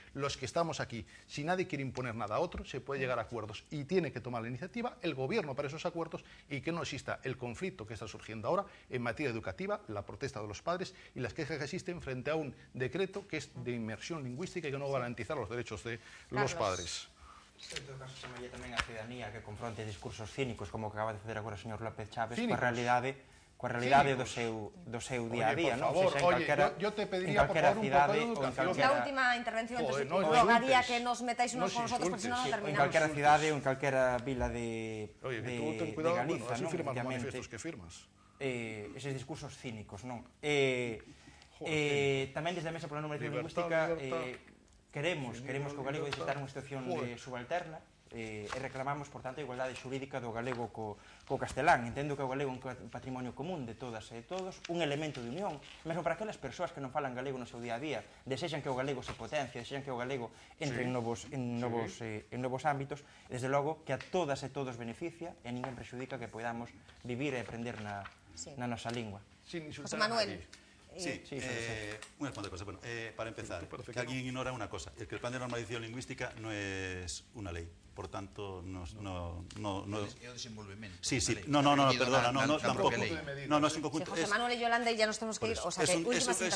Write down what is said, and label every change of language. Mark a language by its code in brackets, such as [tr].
[es] Los que estamos aquí, si nadie quiere imponer nada a otro, se puede llegar a acuerdos. Y tiene que tomar la iniciativa el gobierno para esos acuerdos y que no exista el conflicto que está surgiendo ahora en materia educativa, la protesta de los padres y las quejas que existen frente a un decreto que es de inmersión lingüística y que no garantizar los derechos de los padres. [gl] En todo caso, chamalle tamén a ciudadanía que confronte discursos cínicos, como que acaba de facer agora o señor López Chávez, coa realidade do seu día a día, non? [es] Por favor, yo te pediría, por favor, un poco de educación. La última intervención, entonces rogaría que nos metáis unos con nosotros, porque si no, no terminamos. [gl] En calquera cidade ou en calquera vila de Galiza, non? Efectivamente. Manifestos que firmas. Eses discursos cínicos, non? Tamén desde a Mesa pola Normalización Lingüística queremos que o galego deixe estar nunha situación subalterna e reclamamos, por tanto, a igualdade xurídica do galego co castelán. Entendo que o galego é un patrimonio común de todas e todos, un elemento de unión, mesmo para aquelas persoas que non falan galego no seu día a día, desexan que o galego se potencie, desexan que o galego entre en novos ámbitos, e desde logo que a todas e todos beneficia e ninguén prexudica que podamos vivir e aprender na nosa lingua. [es] José Manuel. Sí, unas cuantas cosas. Bueno, para empezar, que alguien ignora una cosa, es que el plan de normalización lingüística no es una ley, por tanto, no [gl] es desenvolvemento. [es] Sí, perdona, tampoco. No, es un conjunto. José Manuel y Yolanda, y ya nos tenemos que ir, o sea, que últimas intervenciones.